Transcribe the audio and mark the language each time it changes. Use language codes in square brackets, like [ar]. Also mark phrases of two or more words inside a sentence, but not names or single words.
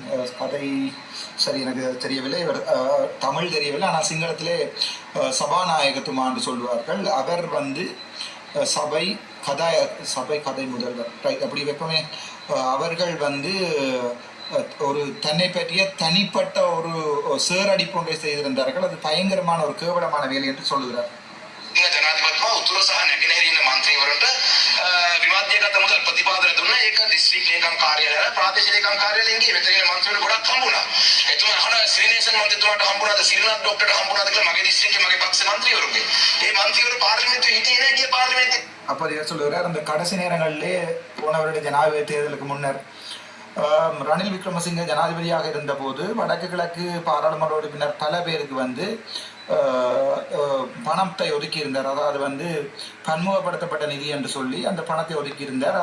[ta] கதை சரி எனக்கு தெரியவில்லை, இவர் தமிழ் தெரியவில்லை, ஆனால் சிங்களத்திலே சபாநாயகத்துமா என்று சொல்வார்கள். அவர் வந்து சபை கதை முதல்வர் அப்படி வைப்பமே. அவர்கள் வந்து ஒரு தன்னை பற்றிய தனிப்பட்ட ஒரு சேரடிப்பு ஒன்றை செய்திருந்தார்கள். அது பயங்கரமான ஒரு கேவலமான வேலை என்று சொல்லுகிறார். [si] ජනාධිපතිතුමා උතුර සහ නැගෙනහිර ඉන්න මන්ත්‍රීවරුන්ට විවාදයකට මුදල් ප්‍රතිපාදන දුන්නා. ඒක දිස්ත්‍රික් ලේකම් කාර්යාලය ප්‍රාදේශීය ලේකම් කාර්යාලයෙන් ගියේ. මෙතන ඉන්න මන්ත්‍රීවරු ගොඩක් හම්බුණා. එතුමා අහනවා ශ්‍රීනේසන් මන්ත්‍රීතුමාට හම්බුණාද, සිරිනාත් ડોක්ටර්ට හම්බුණාද කියලා මගේ දිස්ත්‍රික්කේ මගේ පක්ෂ මන්ත්‍රීවරුගේ. මේ මන්ත්‍රීවරු පාර්ලිමේන්තුවේ හිටියේ නැහැ. ගිය පාර්ලිමේන්තුවේ [ta] அப்போ இவர் சொல்லுகிறார், அந்த கடைசி நேரங்களிலே போனவருடைய ஜனாதிபதி தேர்தலுக்கு முன்னர் ரணில் விக்ரமசிங்க ஜனாதிபதியாக இருந்தபோது வடக்கு கிழக்கு பாராளுமன்ற உறுப்பினர் பல பேருக்கு வந்து பணத்தை ஒதுக்கியிருந்தார். அதாவது வந்து பன்முகப்படுத்தப்பட்ட நிதி என்று சொல்லி அந்த பணத்தை ஒதுக்கியிருந்தார்.